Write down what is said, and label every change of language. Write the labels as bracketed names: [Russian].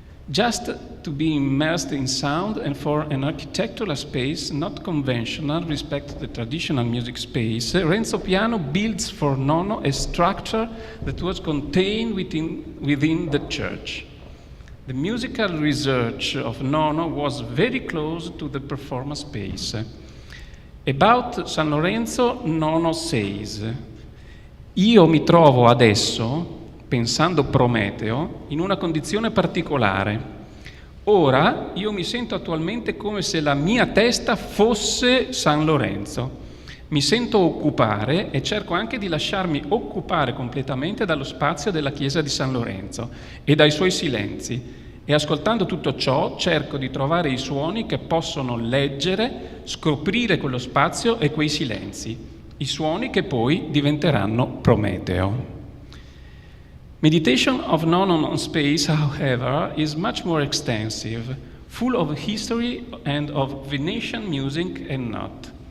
[English] Just to be immersed in sound and for an architectural space not conventional with respect to the traditional music space, Renzo Piano builds for Nono a structure that was contained within the church. The musical research of Nono was very close to the performance space. About San Lorenzo, Nono says, [Italian] io mi trovo adesso, pensando Prometeo, in una condizione particolare. Ora io mi sento attualmente come se la mia testa fosse San Lorenzo. Mi sento occupare e cerco anche di lasciarmi occupare completamente dallo spazio della chiesa di San Lorenzo e dai suoi silenzi. E ascoltando tutto ciò cerco di trovare i suoni che possono leggere, scoprire quello spazio e quei silenzi, i suoni che poi diventeranno Prometeo. [English] Meditation of Nono on space, however, is much more extensive, full of history and of Venetian music and not.